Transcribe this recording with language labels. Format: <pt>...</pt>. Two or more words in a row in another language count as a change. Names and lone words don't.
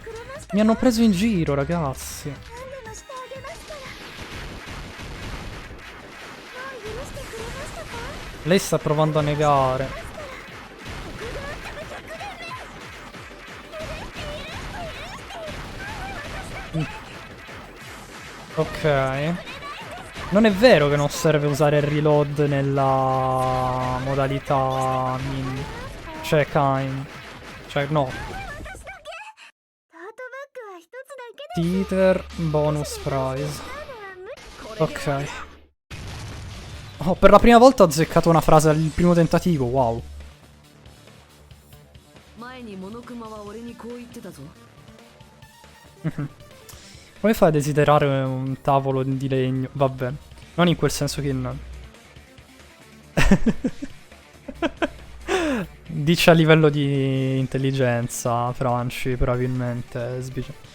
<it>Mi hanno preso in giro, ragazzi.</it> <ja>何でもしてあげますから。もう許してくれましたか？</ja> <it>Lei sta provando a negare. Ok. Non è vero che non serve usare il reload nella modalità mini. Cioè, kind. Cioè, no.</it> <ja>トートバッグは一つだけで Teeter bonus prize. は無理。</ja> <it>Ok. Oh, per la prima volta ho azzeccato una frase al primo tentativo, wow.</it> <ja>前にモノクマは俺にこう言ってたぞ。</ja> <it>Come fai a desiderare un tavolo di legno? Vabbè, non in quel senso che no. Dice a livello di intelligenza, Franci, probabilmente, Sbice.</it>